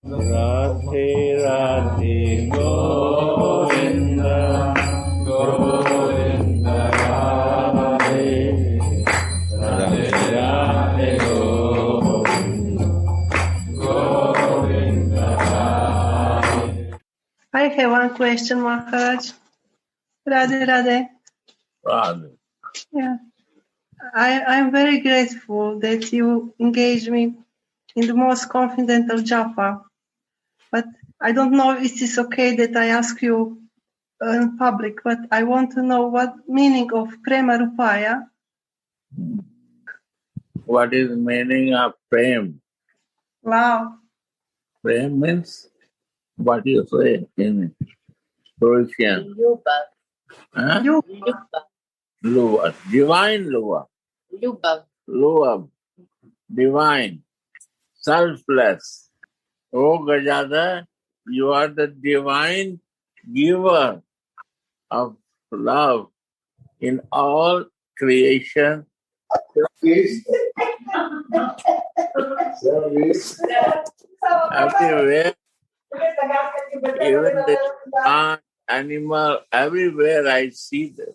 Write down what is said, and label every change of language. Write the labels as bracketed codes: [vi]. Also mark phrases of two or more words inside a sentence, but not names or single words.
[en] Radhe Radhe Govinda Govinda Radhe Radhe Radhe Govinda Govinda Radhe. I have one question, Maharaj. Radhe Radhe. Radhe. Yeah. I'm very grateful that you engage me in the most confidential japa. But I don't know if it is okay that I ask you in public, but I want to know what meaning of [sa] Prema Rupaya. [en] What is the meaning of Prema? Wow. Prema means what you say in Croatian. [hr] Ljubav. [en] Huh? Luva. Divine Luva. Luva. Divine. Selfless. Oh Gajada, you are the divine giver of love in all creation. Everywhere, even the plant, animal, everywhere I see this.